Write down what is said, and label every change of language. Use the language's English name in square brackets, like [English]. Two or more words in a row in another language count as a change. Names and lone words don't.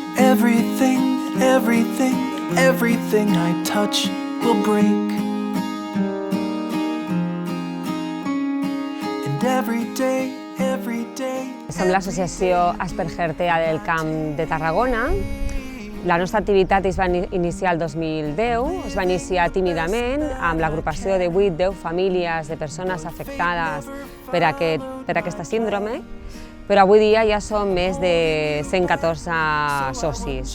[English] Everything, everything, everything I touch will break. And every day, [Catalan] Som l'associació Asperger TEA del Camp de Tarragona. La nostra activitat es va iniciar el 2010, es va iniciar tímidament amb l'agrupació de 8-10 famílies de persones afectades per aquesta síndrome, però avui dia ja som més de 114 socis.